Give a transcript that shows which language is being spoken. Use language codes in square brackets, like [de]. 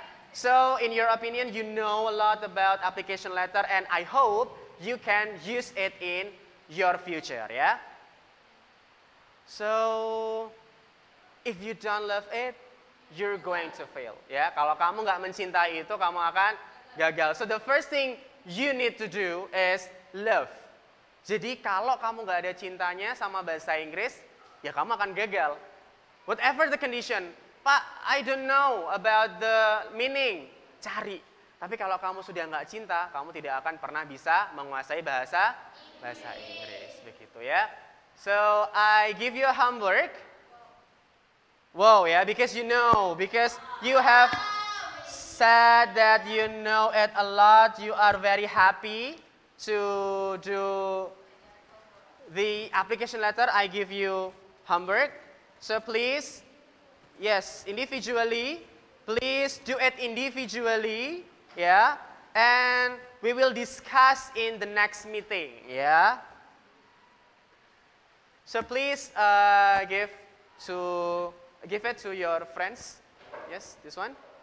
[en] So, in your opinion, you know a lot about application letter, and I hope you can use it in your future, So, if you don't love it, you're going to fail, [id] Kalau kamu nggak mencintai itu, kamu akan gagal. [en] So, the first thing you need to do is love. [id] Jadi, kalau kamu nggak ada cintanya sama bahasa Inggris, ya kamu akan gagal. [en] Whatever the condition. Pak, I don't know about the meaning. [id] Cari. Tapi kalau kamu sudah nggak cinta, kamu tidak akan pernah bisa menguasai bahasa Inggris. Begitu ya. [en] So, I give you a homework. Wow, because you have said that you know it a lot. You are very happy to do the application letter. I give you homework. So, please, individually, please do it individually, and we will discuss in the next meeting, So please give it to your friends. Yes, this one.